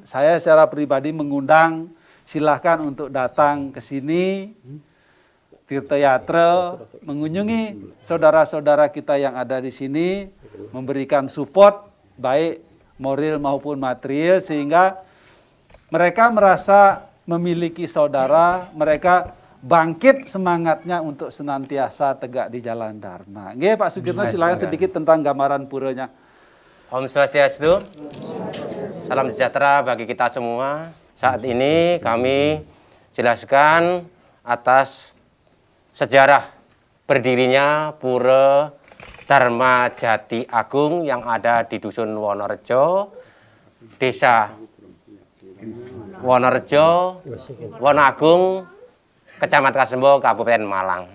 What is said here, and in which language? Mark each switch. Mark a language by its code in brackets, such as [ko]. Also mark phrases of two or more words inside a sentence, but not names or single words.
[id] Saya secara pribadi mengundang, silahkan untuk datang ke sini, Tirta Yatra, mengunjungi saudara-saudara kita yang ada di sini, memberikan support baik moral maupun material, sehingga mereka merasa memiliki saudara, mereka bangkit semangatnya untuk senantiasa tegak di jalan Dharma. Nggih, Pak Sukirno, silakan sedikit tentang gambaran puranya. [ban] Om Swastiastu. [id] Salam sejahtera bagi kita semua. Saat ini kami jelaskan atas sejarah berdirinya Pura Dharma Jati Agung yang ada di Dusun Wonorejo, Desa Wonorejo, Wonoagung, Kecamatan Kasembo, Kabupaten Malang.